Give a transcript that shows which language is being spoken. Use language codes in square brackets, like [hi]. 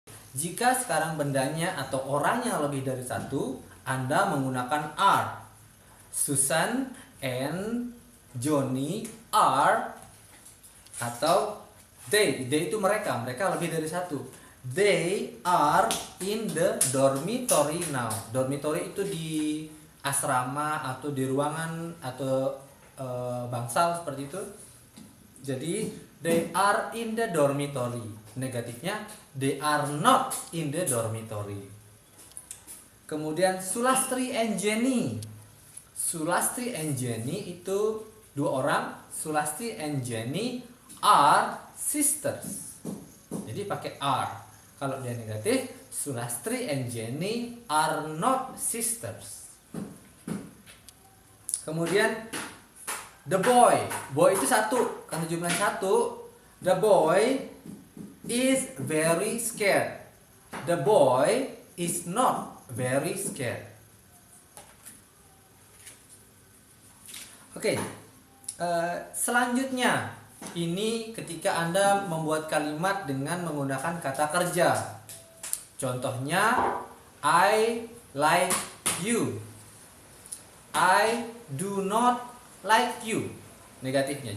[id] Jika sekarang bendanya atau orangnya lebih dari satu, Anda menggunakan are. [en] Susan and Johnny are, [id] atau they itu mereka lebih dari satu. [en] They are in the dormitory now. [id] Dormitory itu di asrama atau di ruangan atau bangsal seperti itu. Jadi [en] they are in the dormitory. [id] Negatifnya [en] they are not in the dormitory. [id] Kemudian Sulastri and Jenny. Sulastri and Jenny itu dua orang. [en] Sulastri and Jenny are sisters. [id] Jadi pakai are. Kalau dia negatif, [en] Sulastri and Jenny are not sisters. [id] Kemudian the boy itu satu, karena jumlahnya satu. [en] The boy is very scared. The boy is not very scared. [id] Oke, selanjutnya ini ketika Anda membuat kalimat dengan menggunakan kata kerja. Contohnya, [en] I like you. I do not like you. [id] Negatifnya.